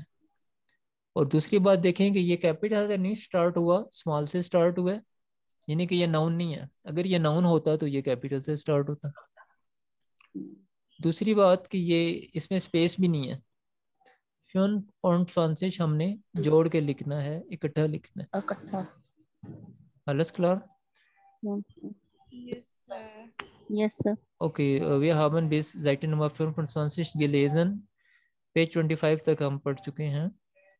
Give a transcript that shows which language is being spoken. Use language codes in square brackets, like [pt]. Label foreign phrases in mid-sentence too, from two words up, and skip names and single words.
[hi] और दूसरी बात देखें कि ये कैपिटल से नहीं स्टार्ट हुआ, स्मॉल से स्टार्ट हुआ है, यानी कि ये नाउन नहीं है। अगर ये नाउन होता तो ये कैपिटल से स्टार्ट होता। दूसरी बात कि ये इसमें स्पेस भी नहीं है। 24 हमने जोड़ के लिखना है, इकट्ठा लिखना है। [de] Alles klar? [en] Yes, sir. [de] Okay, wir haben bis Seite Nummer 25 gelesen। [hi] पेज 25 तक हम पढ़ चुके हैं।